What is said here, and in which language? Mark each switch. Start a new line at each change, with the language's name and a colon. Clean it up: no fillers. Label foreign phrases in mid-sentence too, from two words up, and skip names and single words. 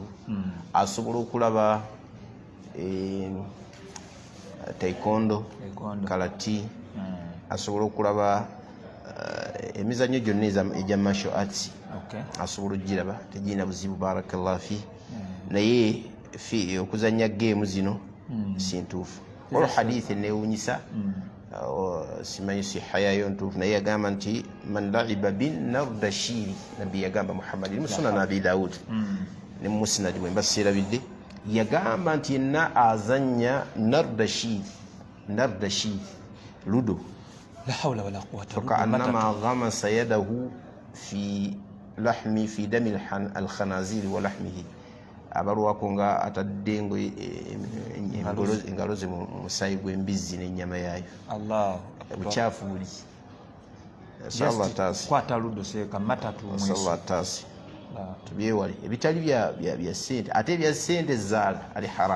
Ganda: Asobola okulaba taekwondo, karate, asobola okulaba emizannyo gyonna egya
English: martial arts
Ganda: asobola ogiraba tegirina buzibu.
Arabic: بارك الله في.
Ganda: Naye okuzannya geemu zino si ntuufu. Olwo hadithi neewuunyisa simanyi siha yayo ntuufu naye yagamba nti
Arabic: من لعب بالنردشير,
Ganda: nabbi yagamba Muhammad mu sunan Abi Daud ne mu musnad bwe mba sirabidde, yagamba nti yenna azannya nardashiri ludo
Arabic: لا حول ولا قوة فكأنما غمس يده في لحم في دم الخنازير ولحمه.
Ganda: Abalwako nga atadde engalo ze mu musaayi gw'embizzi n'ennyama yaayo. Bukyafu buli. Kwata ludo seeka matatu mwezi. Tubyewale ebitali bya ssente, ate ebya ssente zaala ali haramu.